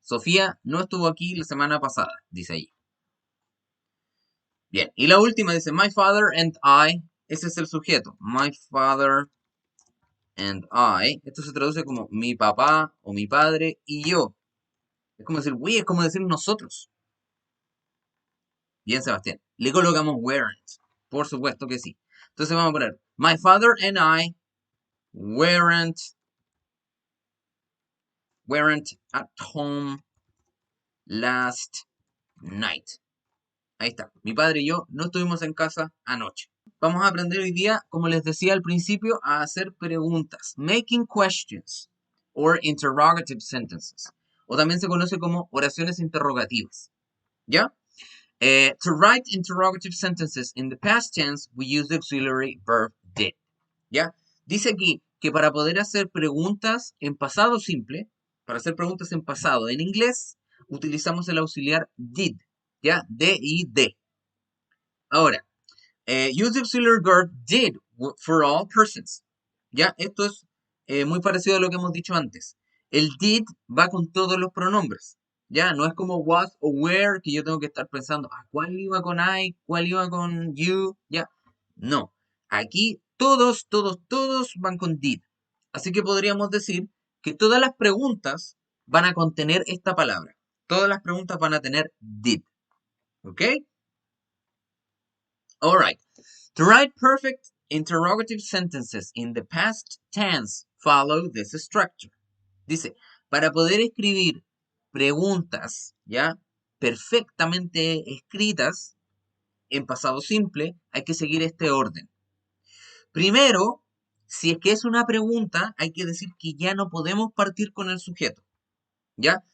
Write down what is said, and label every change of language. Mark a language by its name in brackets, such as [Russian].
[Spanish] Sofía no estuvo aquí la semana pasada, dice ahí. Bien, y la última dice [English] my father and I. [Spanish] Ese es el sujeto. [English] My father and I. [Spanish] Esto se traduce como mi papá o mi padre y yo. Es como decir we, es como decir nosotros. Bien, Sebastián. Le colocamos weren't. Por supuesto que sí. Entonces vamos a poner [English] my father and I weren't at home last night. [Spanish] Ahí está. Mi padre y yo no estuvimos en casa anoche. Vamos a aprender hoy día, como les decía al principio, a hacer preguntas. [English] Making questions or interrogative sentences. [Spanish] O también se conoce como oraciones interrogativas. ¿Ya? [English] To write interrogative sentences in the past tense, we use the auxiliary verb did. [Spanish] ¿Ya? Dice aquí que para poder hacer preguntas en pasado simple, para hacer preguntas en pasado en inglés, utilizamos el auxiliar did. ¿Ya? D-I-D. Ahora, [English] use the auxiliary verb did for all persons. [Spanish] ¿Ya? Esto es muy parecido a lo que hemos dicho antes. El did va con todos los pronombres. ¿Ya? No es como was o were, que yo tengo que estar pensando, ¿cuál iba con I? ¿Cuál iba con you? ¿Ya? No. Aquí todos van con did. Así que podríamos decir que todas las preguntas van a contener esta palabra. Todas las preguntas van a tener did. ¿Ok? [English] Alright. To write perfect interrogative sentences in the past tense, follow this structure. [Spanish] Dice, para poder escribir preguntas, ¿ya? Perfectamente escritas en pasado simple, hay que seguir este orden. Primero, si es que es una pregunta, hay que decir que ya no podemos partir con el sujeto, ¿ya?